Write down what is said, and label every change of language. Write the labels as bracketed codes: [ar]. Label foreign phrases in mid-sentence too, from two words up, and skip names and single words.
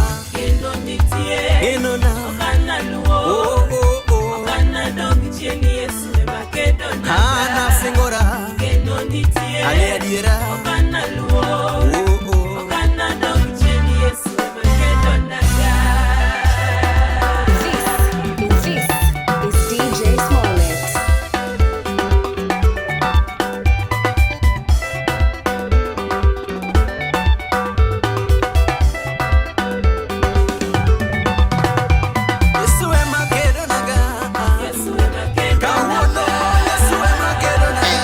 [luo] geno nitie geno na okana luor okana dog chien Yesu makedo naga ana singora geno nitie ani adiera okana luor okana dog chien Yesu makedo naga. [en] This is DJ Smollett. [luo] Yesu ema kedo naga Yesu makedo kawuono Yesu ema kedo naga